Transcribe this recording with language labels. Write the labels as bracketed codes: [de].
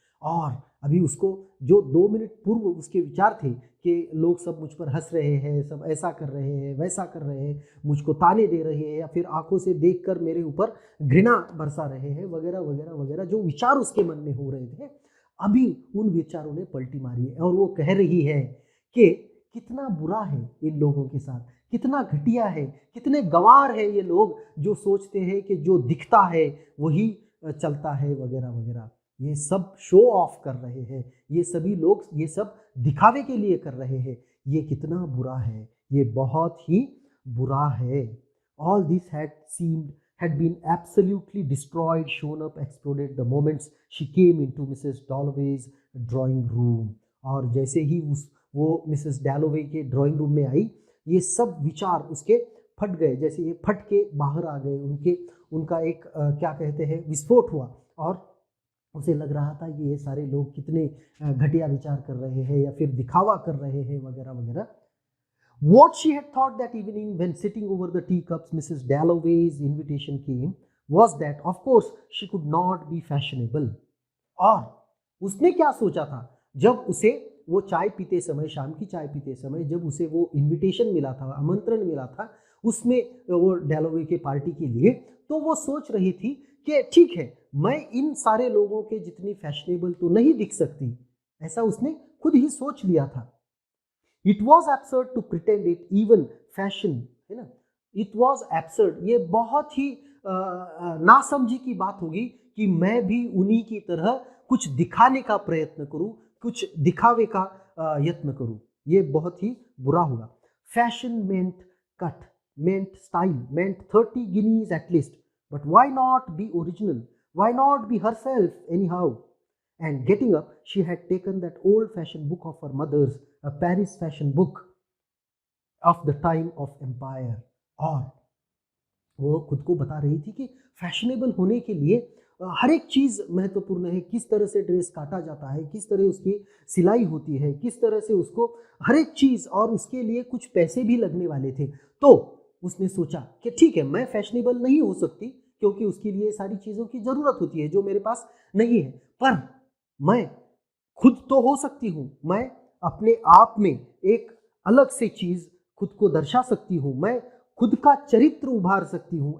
[hi] और अभी उसको जो 2 मिनट पूर्व उसके विचार थे कि लोग सब मुझ पर हंस रहे हैं, सब ऐसा कर रहे हैं, वैसा कर रहे हैं, मुझको ताने दे रहे हैं या फिर आंखों से देखकर मेरे ऊपर घृणा बरसा रहे हैं, वगैरह वगैरह वगैरह, जो विचार उसके मन में हो रहे थे, अभी उन विचारों ने पलटी मारी है और वो कह रही है कि कितना बुरा है इन लोगों के साथ, कितना घटिया है, कितने गंवार है ये लोग जो सोचते हैं कि जो दिखता है वही चलता है, वगैरह वगैरह। ये सब शो ऑफ कर रहे हैं, ये सभी लोग ये सब दिखावे के लिए कर रहे हैं, ये कितना बुरा है, ये बहुत ही बुरा है। [en] All this had been absolutely destroyed, shown up, exploded the moments she came into Mrs. Dalloway's drawing room। [hi] और जैसे ही वो मिसेस डैलोवे के ड्राइंग रूम में आई, ये सब विचार उसके फट गए, जैसे ये फट के बाहर आ गए, उनका एक क्या कहते हैं विस्फोट हुआ और उसे लग रहा था कि ये सारे लोग कितने घटिया विचार कर रहे हैं या फिर दिखावा कर रहे हैं, वगैरह वगैरह। What she had thought that evening when sitting over the teacups Mrs. Dalloway's invitation came was that of course she could not be fashionable। और उसने क्या सोचा था जब उसे वो चाय पीते समय, शाम की चाय पीते समय जब उसे वो इनविटेशन मिला था, आमंत्रण मिला था उसमें वो डैलोवे के पार्टी के लिए, तो वो सोच रही थी कि ठीक है, मैं इन सारे लोगों के जितनी फैशनेबल तो नहीं दिख सकती, ऐसा उसने खुद ही सोच लिया था। [en] it was absurd to pretend it even fashion, [hi] है ना, [en] it was absurd, [hi] ये बहुत ही नासमझी की बात होगी कि मैं भी उन्हीं की तरह कुछ दिखाने का प्रयत्न करूं, कुछ दिखावे का यत्न करूं, ये बहुत ही बुरा होगा। [en] Fashion meant cut, meant style, meant 30 guineas at least, but why not be original? Why not be herself anyhow? and getting up, she had taken that old-fashioned book of her mother's, a Paris fashion book of the time of empire. [hi] और वो खुद को बता रही थी कि fashionable होने के लिए हर एक चीज़ महत्वपूर्ण है, किस तरह से ड्रेस काटा जाता है, किस तरह उसकी सिलाई होती है, किस तरह से उसको हर एक चीज़, और उसके लिए कुछ पैसे भी लगने वाले थे। तो उसने सोचा कि ठीक है, मैं फैशनेबल नहीं हो सकती क्योंकि उसके लिए सारी चीज़ों की ज़रूरत होती है जो मेरे पास नहीं है, पर मैं खुद तो हो सकती हूँ, मैं अपने आप में एक अलग से चीज़ खुद को दर्शा सकती हूँ, मैं खुद का चरित्र उभार सकती हूँ।